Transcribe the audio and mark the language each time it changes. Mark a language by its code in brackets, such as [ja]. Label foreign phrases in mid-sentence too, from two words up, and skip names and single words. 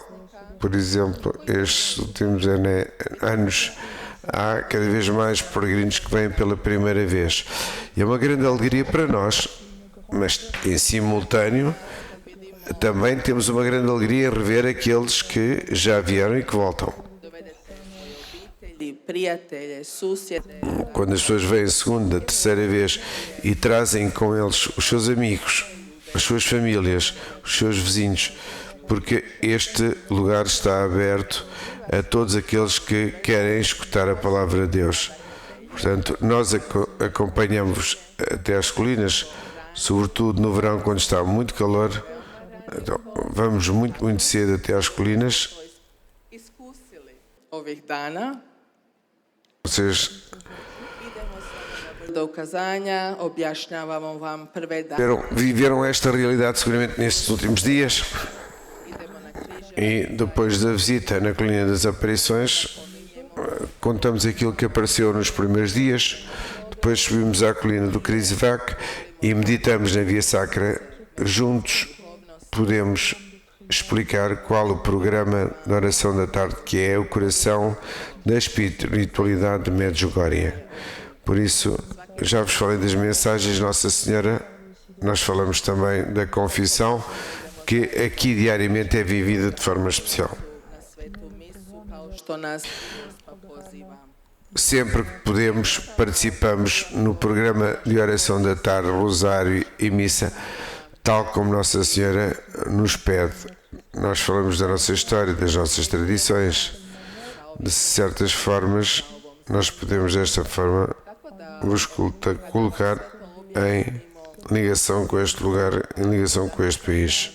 [pt] Por exemplo, estes últimos anos há cada vez mais peregrinos que vêm pela primeira vez. E é uma grande alegria para nós, mas em simultâneo também temos uma grande alegria em rever aqueles que já vieram e que voltam. [hr] dovedete svoje obitelji, prijatelje, susjede, [pt] Quando as pessoas vêm a segunda, terceira vez e trazem com eles os seus amigos, as suas famílias, os seus vizinhos, porque este lugar está aberto a todos aqueles que querem escutar a palavra de Deus. Portanto, nós acompanhamos até às colinas, sobretudo no verão, quando está muito calor. Então, vamos muito cedo até às colinas. [hr] iskusili ovih dana. [pt] Vocês [hr] Do ukazanja objašnjavamo vam prve dane. [pt] viveram esta realidade seguramente nestes últimos dias. [hr] Idemo na križe, [pt] E depois da visita na Colina das Aparições, contamos aquilo que apareceu nos primeiros dias. Depois subimos à Colina do Križevak e meditamos na Via Sacra. Juntos podemos explicar qual o programa da oração da tarde, que é o coração da espiritualidade de Medjugorje. Por isso, já vos falei das mensagens de Nossa Senhora. Nós falamos também da confissão, que aqui diariamente é vivida de forma especial. [hr] na svetu misu, kao što nas pa pozivam. [pt] Sempre que podemos, participamos no programa de oração da tarde, Rosário e Missa, tal como Nossa Senhora nos pede. Nós falamos da nossa história, das nossas tradições. De certas formas, nós podemos desta forma vos colocar em ligação com este lugar, em ligação com este país.